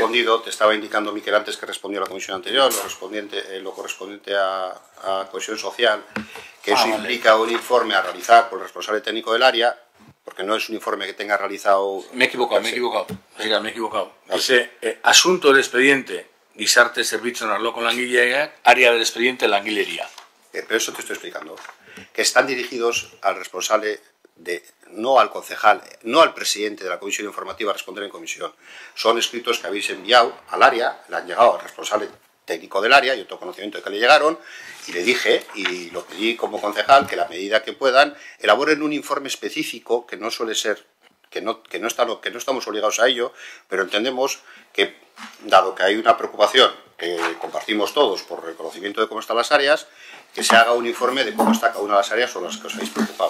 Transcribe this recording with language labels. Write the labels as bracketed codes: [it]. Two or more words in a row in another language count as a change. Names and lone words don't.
[es] He respondido, te estaba indicando Miquel antes que respondió a la comisión anterior, lo correspondiente a cohesión social, que eso implica un informe a realizar por el responsable técnico del área, porque no es un informe que tenga realizado... Me he equivocado. Dice, asunto del expediente [eu] gizarte zerbitzuen arloko langileak, [es] área del expediente langilería. Pero eso te estoy explicando, que están dirigidos al responsable no al concejal, no al presidente de la comisión informativa a responder en comisión. Son escritos que habéis enviado al área, le han llegado al responsable técnico del área, yo tengo conocimiento de que le llegaron, y le dije, y lo pedí como concejal, que a la medida que puedan, elaboren un informe específico, que no suele ser, que no estamos obligados a ello, pero entendemos que, dado que hay una preocupación que compartimos todos por el conocimiento de cómo están las áreas, que se haga un informe de cómo está cada una de las áreas sobre las que os habéis preocupado.